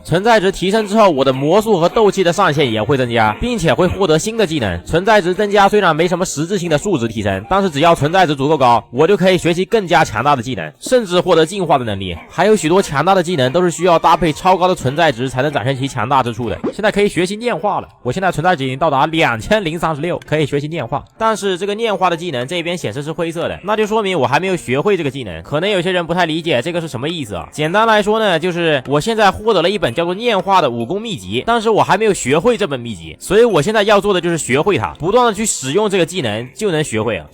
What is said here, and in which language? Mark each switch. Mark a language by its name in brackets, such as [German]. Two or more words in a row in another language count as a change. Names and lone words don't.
[Chinese] 存在值提升之後，我的魔術和鬥氣的上限也會增加，並且會獲得新的技能。存在值增加雖然沒什麼實質性的數值提升，但是只要存在值足夠高，我就可以學習更加強大的技能，甚至獲得進化的能力。還有許多強大的技能都是需要搭配超高的存在值才能展現其強大之處的。現在可以學習念化了，我現在存在值已經到達2036，可以學習念化。但是這個念化的技能這邊顯示是灰色的，那就說明我還沒有學會這個技能。可能有些人不太理解這個是什麼意思啊？簡單來說呢，就是我現在獲得了一本叫做念化的武功秘籍，但是我還沒有學會這本秘籍，所以我現在要做的就是學會它，不斷的去使用這個技能就能學會啊。